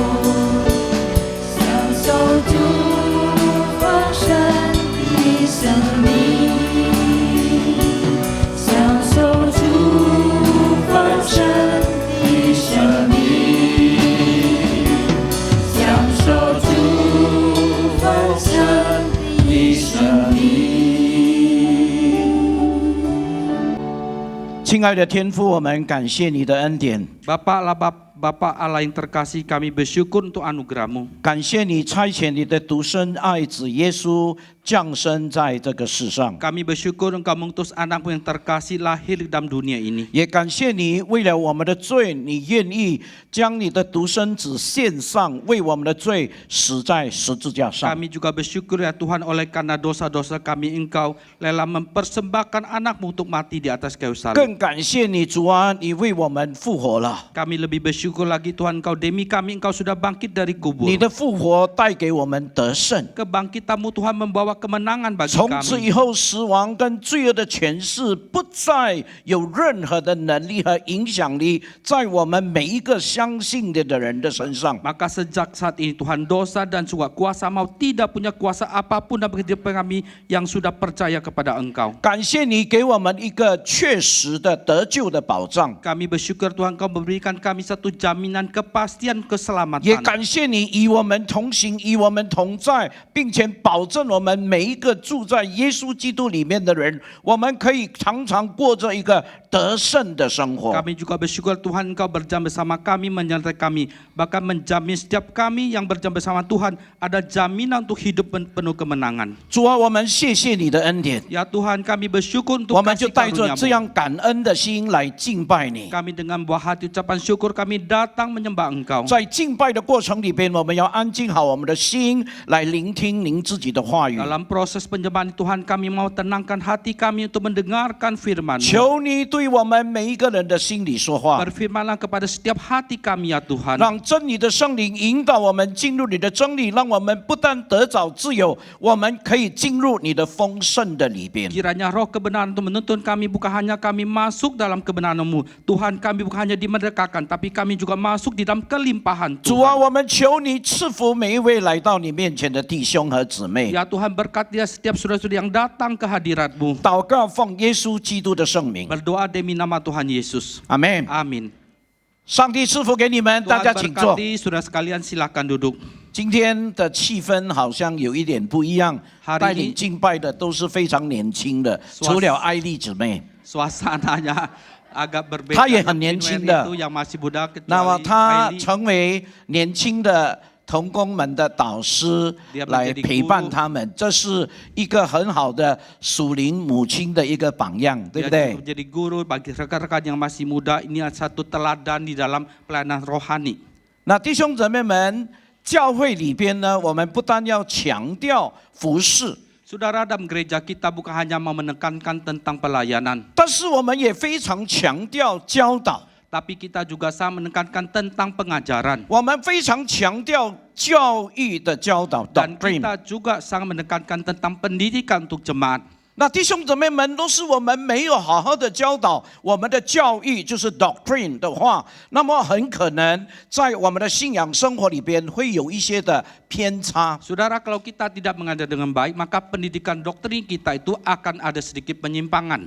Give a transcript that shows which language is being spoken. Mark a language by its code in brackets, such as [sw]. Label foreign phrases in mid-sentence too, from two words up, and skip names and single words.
[zh] 享受主丰盛的生命，享受主丰盛的生命，享受主丰盛的生命。亲爱的天父，我们感谢你的恩典， [id] Bapa Allah yang terkasih, kami bersyukur untuk anugerah-Mu. [zh] 感谢你差遣你的独生爱子耶稣降生在这个世上， [id] Kami bersyukur Engkau mengutus anak-Mu yang terkasih lahir dalam dunia ini. [zh] 也感谢你为了我们的罪，你愿意将你的独生子献上，为我们的罪死在十字架上。 [id] Kami juga bersyukur ya Tuhan, oleh karena dosa-dosa kami Engkau rela mempersembahkan anak-Mu untuk mati di atas kayu salib. [zh] 更感谢你主啊，你为我们复活了， [id] Kami lebih bersyukur lagi Tuhan, Engkau demi kami Engkau sudah bangkit dari kubur. [zh] 你的复活带给我们得胜。 [id] Kebangkitan-Mu Tuhan membawa kemenangan bagi [zh] 从此 [id] kami. [zh] 以后，死亡跟罪恶的权势不再有任何的能力和影响力在我们每一个相信的人的身上。 [id] Maka sejak saat ini Tuhan, dosa dan juga kuasa maut tidak punya kuasa apapun dalam kehidupan kami yang sudah percaya kepada Engkau. [zh] 感谢你给我们一个确实的得救的保障， [id] Kami bersyukur Tuhan Kau memberikan kami satu jaminan kepastian [zh] 也 [id] keselamatan. [zh] 感谢你与我们同行，与我们同在，并且保证我们每一个住在耶稣基督里面的人，我们可以常常过着一个得胜的生活。 [id] Kami juga bersyukur Tuhan Engkau berjam bersama kami, menyertai kami, bahkan menjamin setiap kami yang berjam bersama Tuhan ada jaminan untuk hidup penuh kemenangan. [zh] 主啊，我们谢谢你的恩典， [id] Ya Tuhan, kami bersyukur untuk [zh] 我们就 [id] kasih [zh] 带着这 [id] karunia-Mu. [zh] 样感恩的心来敬拜你。 [id] Kami dengan buah hati ucapan syukur kami datang menyembah Engkau. [zh] 在敬拜的过程里边，我们要安静好我们的心，来聆听您自己的话语。 [id] Dalam proses penyembahan Tuhan, kami mau tenangkan hati kami untuk mendengarkan firman-Mu. [zh] 求你对我们每一个人的心里说话， [id] Berfirmanlah kepada setiap hati kami ya Tuhan. [zh] 让真理的圣灵引导我们进入你的真理，让我们不但得着自由，我们可以进入你的丰盛的里边。 [id] Kiranya roh kebenaran untuk menuntun kami, bukan hanya kami masuk dalam kebenaran-Mu. Tuhan, kami bukan hanya dimerdekakan, tapi kami juga masuk di dalam kelimpahan [zh] 主啊， [id] Tuhan. [zh] 我们求你赐福每一位来到你面前的弟兄和姊妹。 [id] Ya Tuhan, berkatilah setiap saudara-saudara yang datang ke hadirat-Mu. [zh] 祷告奉耶稣基督的圣名， [id] Berdoa demi nama Tuhan Yesus. [zh] 阿门。 [id] Amin. [zh] 上帝赐福给你们，大 [id] Tuhan [zh] 家请坐。 [id] berkati, saudara sekalian silakan duduk. [zh] 今天的气氛好像有一点不一样， [id] hari ini [zh] 带领敬拜的都是非常年轻的， 除了艾丽姊妹。 [id] Suasananya agak berbeda. [zh] 她也很年轻的。 [id] Itu yang masih muda [zh] 那么 [id] kecuali [zh] 她 [id] Aili. [zh] 成为年轻的同工们的导师， [id] Dia [zh] 来 [id] menjadi [zh] 陪伴 [id] guru [zh] 他们，这是一个很好的属灵母亲的一个榜样，对不 [id] Dia [zh] 对？ [id] menjadi guru bagi rekan-rekan yang masih muda. Ini satu teladan di dalam pelayanan rohani. [zh] 那弟兄姊妹们，教会里边呢，我们不但要强调服侍， [id] Saudara, dalam gereja kita bukan hanya mau menekankan tentang pelayanan, [zh] 但是我们也非常强调教导， [id] tapi kita juga sama menekankan tentang pengajaran. [zh] 我们非常强调教育的教导 [id] Dan [zh] doctrine。 [id] kita juga sangat menekankan tentang pendidikan untuk jemaat. [zh] 那弟兄姊妹们，都是我们没有好好的教导我们的教育，就是 doctrine 的话，那么很可能在我们的信仰生活里边会有一些的偏差。 [id] Saudara, kalau kita tidak mengajar dengan baik, maka pendidikan doktrin kita itu akan ada sedikit penyimpangan.